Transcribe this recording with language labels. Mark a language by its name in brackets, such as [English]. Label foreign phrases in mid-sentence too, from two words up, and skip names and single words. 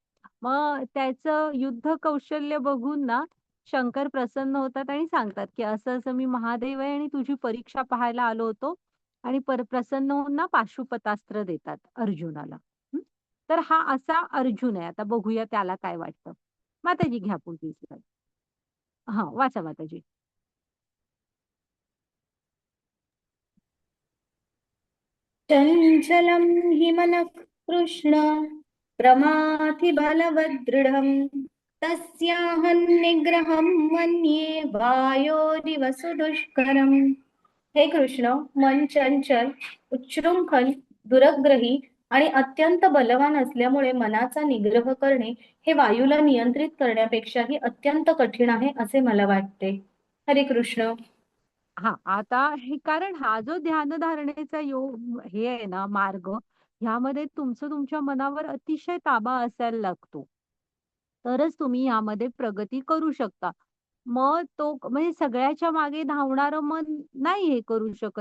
[Marathi] मग त्याचं युद्ध कौशल्य बघून ना शंकर प्रसन्न होतात आणि सांगतात, की "असं-असं मी महादेव आहे आणि तुझी परीक्षा पाहायला आलो होतो." आणि प्रसन्न होऊन ना पाशुपतास्त्र देतात अर्जुनाला. हं. तर हा असा अर्जुन आहे. आता बघूया त्याला काय वाटतं. माताजी घ्या पुढची स्लाईड. हां, वाचा माताजी. [Sanskrit] चञ्चलं हि मनः कृष्ण प्रमाथि बलवदृढम् तस्याहं निग्रहं मन्ये वायोरिव सुदुष्करम्. [Marathi] हे कृष्ण, मन चंचल, उच्छृंखल, दुरग्रही आणि अत्यंत बलवान असल्यामुळे मनाचा निग्रह करणे हे वायूला नियंत्रित करण्यापेक्षाही अत्यंत कठीण आहे असे मला वाटते. हरे कृष्ण. हां, आता हे कारण हा जो ध्यानधारणेचा योग हे आहे ना मार्ग, ह्यामध्ये तुमचं तुमच्या मनावर अतिशय ताबा असायला लागतो. तरच तुम्ही यामध्ये प्रगती करू शकता. मग तो म्हणजे सगळ्याच्या मागे धावणारं मन नाही हे करू शकत.